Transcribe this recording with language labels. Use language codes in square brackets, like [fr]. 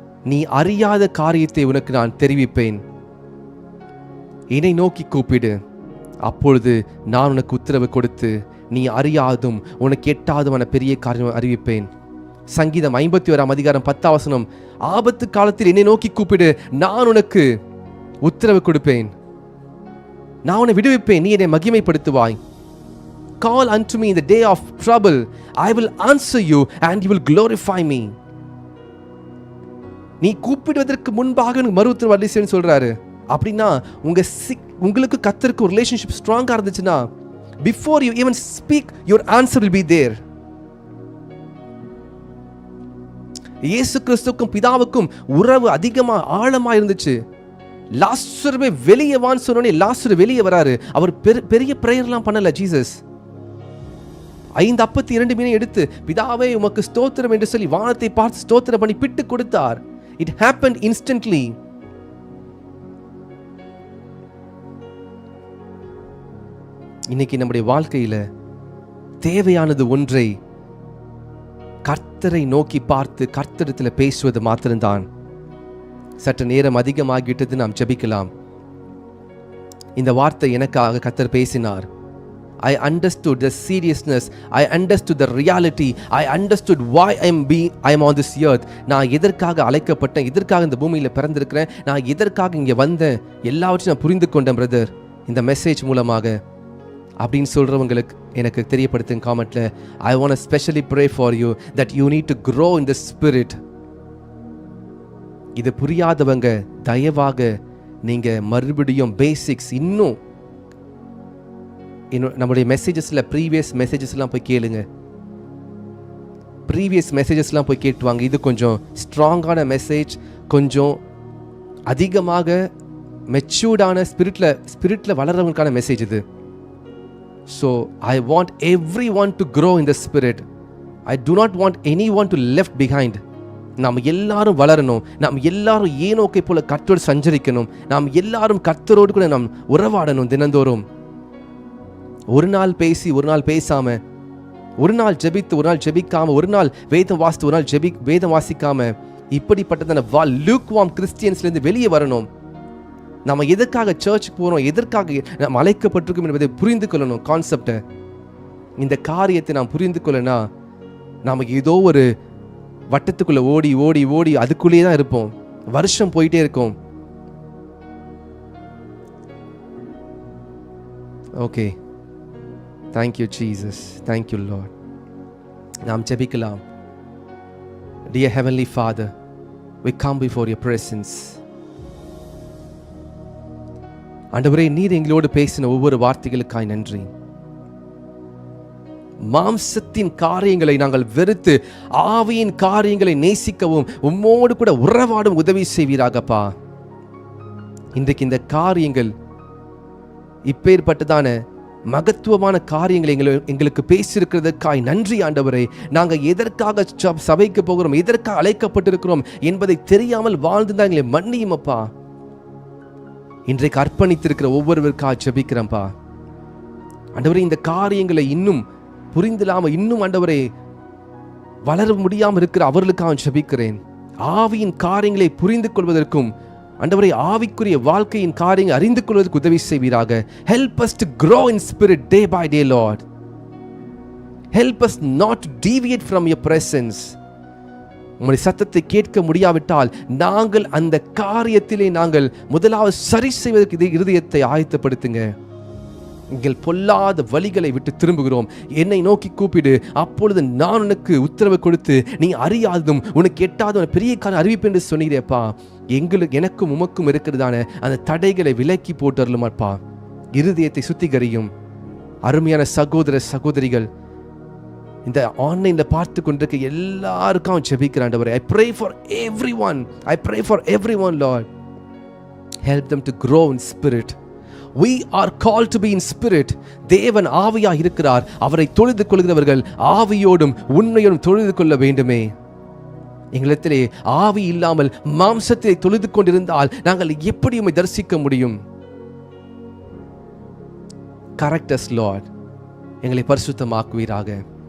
[ta] நீ அறியாத காரியத்தை உனக்கு நான் தெரிவிப்பேன், என்னை நோக்கி கூப்பிடு, அப்பொழுது நான் உனக்கு உத்தரவு கொடுத்து நீ அறியாதும் உனக்கு எட்டாதுமான பெரிய காரியம் அறிவிப்பேன். சங்கீதம் 51 அதிகாரம் 10 ஆபத்து காலத்தில் என்னை நோக்கி கூப்பிடு, நான் உனக்கு உத்தரவு கொடுப்பேன், நான் உன்னை விடுவிப்பேன், நீ என்னை மகிமைப்படுத்துவாய். [en] Call unto me in the day of trouble, I will answer you and you will glorify me. [ta] நீ கூப்பிடுவதற்கு முன்பாக மறு உத்தரவு அளிச்சேன்னு சொல்றாரு. அப்படின்னா உங்களுக்கு கர்த்தருக்கு ஒரு ரிலேஷன்ஷிப் ஸ்ட்ராங்கா இருந்துச்சுன்னா, [en] before you even speak, your answer will be there. [ta] இயேசு கிறிஸ்துவுக்கும் பிதாவுக்கும் உறவு அதிகமா ஆழமா இருந்துச்சு. லாசருவே வெளியே வான்னு சொன்னோடனே லாசரு வெளியே வராரு. அவர் பெரிய பிரேயர்லாம் பண்ணல. ஜீசஸ் 5 அப்பத்தி 2 மீனை எடுத்து பிதாவே உமக்கு ஸ்தோத்திரம் என்று சொல்லி வானத்தை பார்த்து ஸ்தோத்திரம் பண்ணி பிட்டு கொடுத்தார். [en] It happened instantly. [ta] இன்னைக்கு நம்முடைய வாழ்க்கையில தேவையானது ஒன்றை, கர்த்தரை நோக்கி பார்த்து கர்த்தரிடத்தில் பேசுவது மாத்திரம்தான். சற்று நேரம் அதிகமாகிவிட்டது, நாம் ஜெபிக்கலாம். இந்த வார்த்தை எனக்காக கர்த்தர் பேசினார். [en] I understood the seriousness, I understood the reality, I understood why I am on this earth. [ta] நான் எதற்காக அழைக்கப்பட்டேன், எதற்காக இந்த பூமியில் பிறந்திருக்கிறேன், நான் எதற்காக இங்கே வந்தேன், எல்லாவற்றையும் நான் புரிந்து கொண்டேன் பிரதர் இந்த மெசேஜ் மூலமாக அப்படின்னு சொல்றவங்களுக்கு எனக்கு தெரியப்படுத்துங்க காமெண்ட்ல. [en] I want to specially pray for you that you need to grow in the spirit. [ta] இது புரியாதவங்க தயவாக நீங்க மறுபடியும் பேசிக்ஸ் இன்னும் நம்முடைய மெசேஜஸ்ல ப்ரீவியஸ் மெசேஜஸ்லாம் போய் கேளுங்க. ப்ரீவியஸ் மெசேஜஸ்லாம் போய் கேட்டுவாங்க. இது கொஞ்சம் ஸ்ட்ராங்கான மெசேஜ், கொஞ்சம் அதிகமாக மெச்சூர்டான ஸ்பிரிட்ல வளர்றவங்களுக்கான மெசேஜ் இது. [en] So I want everyone to grow in the spirit. I do not want anyone to left behind. [ta] நாம் எல்லாரும் வளரணும். நாம் எல்லாரும் ஏனோக்கை போல கர்த்தரோடு சஞ்சரிக்கணும். நாம் எல்லாரும் கர்த்தரோடு கூட நாம் உறவாடணும் தினந்தோறும். ஒரு நாள் பேசி ஒரு நாள் பேசாம, ஒரு நாள் ஜெபித்து ஒரு நாள் ஜெபிக்காம, ஒரு நாள் வேதம் வாசித்து ஒரு நாள் வேதம் வாசிக்காம, இப்படிப்பட்டதான லூக்வார்ம் கிறிஸ்டியன்ஸ்லேருந்து வெளியே வரணும். நம்ம எதற்காக சர்ச்சுக்கு போகிறோம், எதற்காக நம்ம அழைக்கப்பட்டிருக்கோம் என்பதை புரிந்து கொள்ளணும். கான்செப்டை, இந்த காரியத்தை நாம் புரிந்து கொள்ளனா நாம் ஏதோ ஒரு வட்டத்துக்குள்ளே ஓடி ஓடி ஓடி அதுக்குள்ளேயே தான் இருப்போம். வருஷம் போயிட்டே இருக்கும். Okay, thank you Jesus, thank you Lord. நாம் ஜெபிக்கலாம். [en] Dear Heavenly Father, we come before your presence. [ta] ஆண்டவரே, நீர் எங்களோடு பேசின ஒவ்வொரு வார்த்தைகளுக்காய் நன்றி. மாம்சத்தின் காரியங்களை நாங்கள் வெறுத்து ஆவியின் காரியங்களை நேசிக்கவும் உம்மோடு கூட உறவாடும் உதவி செய்வீராகப்பா. இன்றைக்கு இந்த காரியங்கள் இப்பேற்பட்டதான மகத்துவமான காரியங்களை எங்களுக்கு பேசியிருக்கிறதுக்காய் நன்றி ஆண்டவரே. நாங்கள் எதற்காக சபைக்கு போகிறோம், எதற்காக அழைக்கப்பட்டிருக்கிறோம் என்பதை தெரியாமல் வாழ்ந்துதான் எங்களை மன்னியும் அப்பா. இன்றைக்கு அர்ப்பணித்திருக்கிற ஒவ்வொருவருக்காக ஜெபிக்கிறேன்ப்பா ஆண்டவரே. இந்த காரியங்களை இன்னும் புரிந்தில்லாம இன்னும் ஆண்டவரே வளர முடியாமல் இருக்கிற அவர்களுக்காக ஜெபிக்கிறேன். ஆவியின் காரியங்களை புரிந்து கொள்வதற்கும் ஆண்டவரே ஆவிக்குரிய வாழ்க்கையின் காரியங்களை அறிந்து கொள்வதற்கு உதவி செய்வீராக. [en] Help us to grow in spirit day by day, Lord. Help us not to deviate from your presence. [ta] உம்முடைய சத்தத்தை கேட்க முடியாவிட்டால் நாங்கள் அந்த காரியத்திலே நாங்கள் முதலாவது சரி செய்வதற்கு இருதயத்தை ஆயத்தப்படுத்துங்க. எங்கள் பொல்லாத வழிகளை விட்டு திரும்புகிறோம். என்னை நோக்கி கூப்பிடு, அப்பொழுது நான் உனக்கு உத்தரவு கொடுத்து நீ அறியாததும் உனக்கு எட்டாதும் பெரிய காரணம் அறிவிப்பு என்று சொன்னீரேப்பா. எனக்கும் உமக்கும் இருக்கிறதான அந்த தடைகளை விலக்கி போட்டுருமாப்பா. இருதயத்தை சுத்திகரியும். அருமையான சகோதர சகோதரிகள், இந்த ஆன்லைன்ல பார்த்து கொண்டிருக்க எல்லாருக்கும் ஜெபிக்கிறேன். [en] I pray for everyone. I pray for everyone, Lord. Help them to grow in spirit. We are called to be in spirit. [ta] தேவன் ஆவியா இருக்கிறார். அவரை தொழுது கொள்கிறவர்கள் ஆவியோடும் உண்மையோடும் தொழுது கொள்ள வேண்டுமே. எங்களிடத்திலே ஆவி இல்லாமல் மாம்சத்தை தொழுது கொண்டிருந்தால் நாங்கள் எப்படி உம்மை தரிசிக்க முடியும்? [en] Correct us, Lord. [ta] எங்களை பரிசுத்தமாக்குவீராக.